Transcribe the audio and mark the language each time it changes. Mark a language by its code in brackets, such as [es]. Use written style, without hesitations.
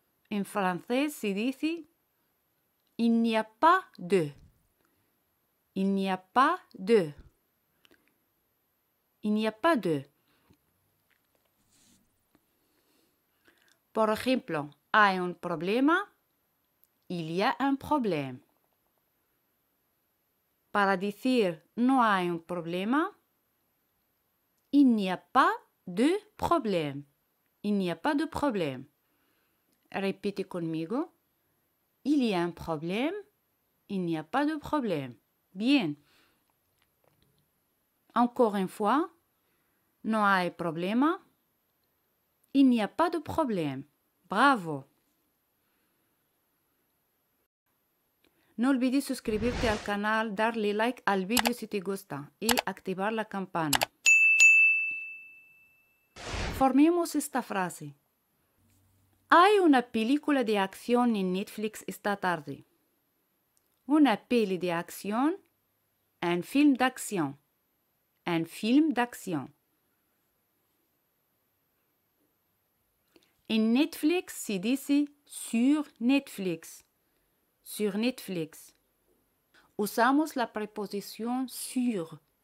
[es] En francés se dice [fr] il n'y a pas de. Il n'y a pas de. Il n'y a pas de. [es] Por ejemplo, hay un problema. [fr] Il y a un problème. [es] Para decir no hay un problema, [fr] il n'y a pas de problème. Il n'y a pas de problème. Répétez [es] conmigo. [fr] Il y a un problème. Il n'y a pas de problème. Bien. Encore une fois. [es] No hay problema. [fr] Il n'y a pas de problème. Bravo. [es] No olvides suscribirte al canal, darle like al vídeo si te gusta y activar la campana. Formemos esta frase. Hay una película de acción en Netflix esta tarde. Una peli de acción, [fr] un film d'acción. Un film d'acción. [es] En Netflix se dice [fr] sur Netflix. Sur Netflix. [es] Usamos la preposición sur.